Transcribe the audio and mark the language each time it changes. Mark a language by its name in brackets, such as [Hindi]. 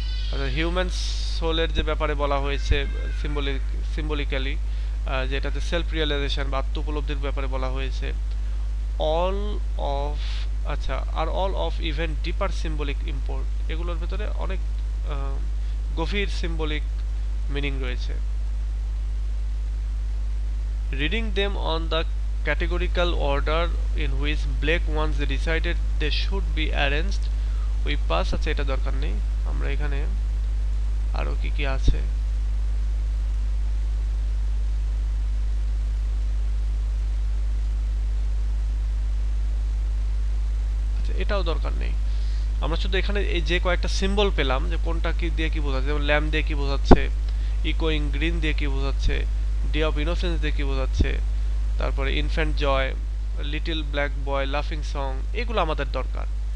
[Bangla] অর্থাৎ হিউম্যান সোলের যে ব্যাপারে বলা হয়েছে সিম্বলিক্যালি, যেটাতে সেলফ রিয়েলাইজেশন বা আত্ম উপলব্ধির ব্যাপারে বলা হয়েছে। অল অফ আচ্ছা, আর [English] all of even deeper symbolic import, [Bangla] এগুলোর ভেতরে অনেক গভীর সিম্বলিক মিনিং রয়েছে। [English] Reading them on the categorical order in which Blake once decided they should be arranged, we pass। [Bangla] আচ্ছা, এটা দরকার নেই, আমরা এখানে আরো কি কি আছে। আচ্ছা, এটাও দরকার নেই, আমরা শুধু এখানে এই যে কয়েকটা সিম্বল পেলাম, যে কোনটা কি দিয়ে কি বোঝাচ্ছে, যেমন ল্যাম্প দিয়ে কি বোঝাচ্ছে, ইকোয়িং গ্রিন দিয়ে কি বোঝাচ্ছে, ডে অফ ইনোসেন্স দিয়ে কি বোঝাচ্ছে, তারপরে ইনফ্যান্ট জয়, লিটল ব্ল্যাক বয়, লাফিং সং, এগুলো আমাদের দরকার।